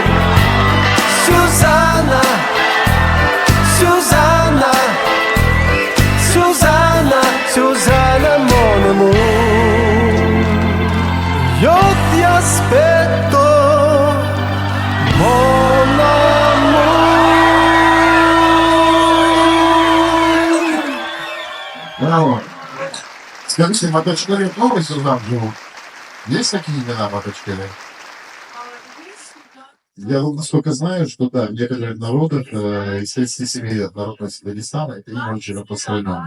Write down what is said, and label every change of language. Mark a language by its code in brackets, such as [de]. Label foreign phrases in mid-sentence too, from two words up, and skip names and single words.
[it] Susanna, Susanna, Susanna, Susanna, [fr] mon amour. [it] Io ti aspetto, [fr] mon amour. [ru] Браво. Скажите, в Маточкале много Сюзан живут? Есть такие имена в Маточкале? Я вот насколько знаю, что да, в некоторых народах, сельские семьи народного Дагестана, это имя очень распространенное.